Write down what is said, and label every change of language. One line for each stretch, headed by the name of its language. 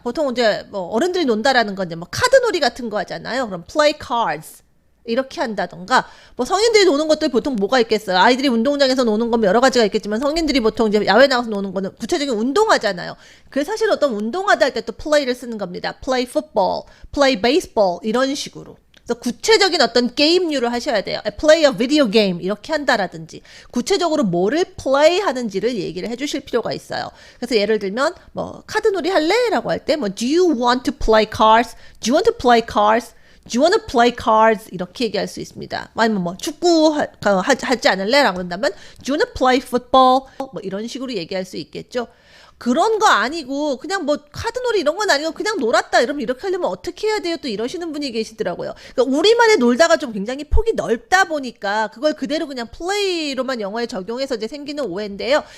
Korean: 보통 이제 뭐 어른들이 논다라는 건 이제 뭐 카드놀이 같은 거 하잖아요. 그럼 play cards 이렇게 한다던가, 뭐 성인들이 노는 것들 보통 뭐가 있겠어요? 아이들이 운동장에서 노는 건 여러 가지가 있겠지만 성인들이 보통 이제 야외 나가서 노는 거는 구체적인 운동하잖아요. 그래서 사실 어떤 운동하다 할 때 또 play를 쓰는 겁니다.
English: play football, play baseball
Korean: 이런 식으로. 그래서 구체적인 어떤 게임류를 하셔야 돼요.
English: play a video game
Korean: 이렇게 한다라든지 구체적으로 뭐를 play 하는지를 얘기를 해주실 필요가 있어요. 그래서 예를 들면 뭐 카드놀이 할래? 라고 할 때 뭐
English: do you want to play cards? Do you want to play cards? Do you want to play cards?
Korean: 이렇게 얘기할 수 있습니다. 아니면 뭐 축구 하지 않을래? 라고 한다면
English: Do you want to play football?
Korean: 뭐 이런 식으로 얘기할 수 있겠죠. 그런 거 아니고 그냥 뭐 카드놀이 이런 건 아니고 그냥 놀았다 이러면 이렇게 하려면 어떻게 해야 돼요? 또 이러시는 분이 계시더라고요. 그러니까 우리만의 놀다가 좀 굉장히 폭이 넓다 보니까 그걸 그대로 그냥 플레이로만 영어에 적용해서 이제 생기는 오해인데요.